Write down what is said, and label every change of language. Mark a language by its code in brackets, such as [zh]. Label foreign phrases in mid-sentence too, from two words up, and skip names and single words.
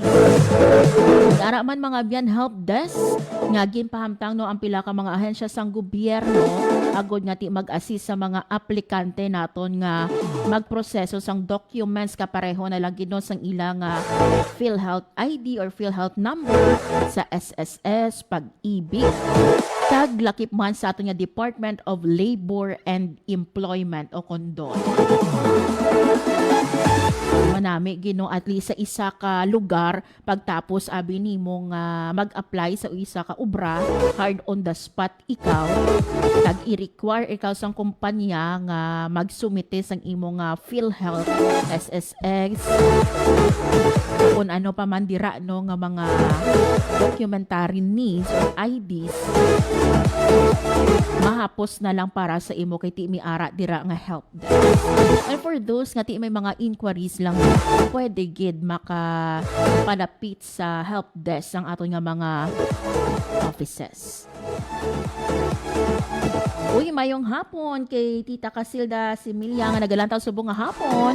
[hil] May ara man mga biyan [en] help desk [hil] nga ginpahamtang no ang pila ka mga ahensya sang gobyerno agod nga ti mag-assist sa mga aplikante naton nga magproseso sang documents kapareho na lang gid no sang ilang PhilHealth ID or PhilHealth number sa SSS, Pag-ibig. Tag lakip man sa ato nga Department of Labor and Employment o kondon. Manami gino at least sa isa ka lugar pagtapos abi nimo nga mag-apply sa isa ka ubra, [en] hard on the spot [hil] ikaw tag i-require ikaw sang kumpanya nga magsumite sang imo nga PhilHealth, SSX kung ano pa man dira no nga mga [en] documentary needs [hil] or IDs mahapos na lang para sa imo kay ti mi ara dira nga [en] help desk. And for those [hil] nga ti may mga inquiries lang pwede gid makapalapit sa [en] help desk [hil] ang aton nga mga offices. Uy, mayong hapon kay Tita Casilda Similia nga nagalantaw subong nga hapon.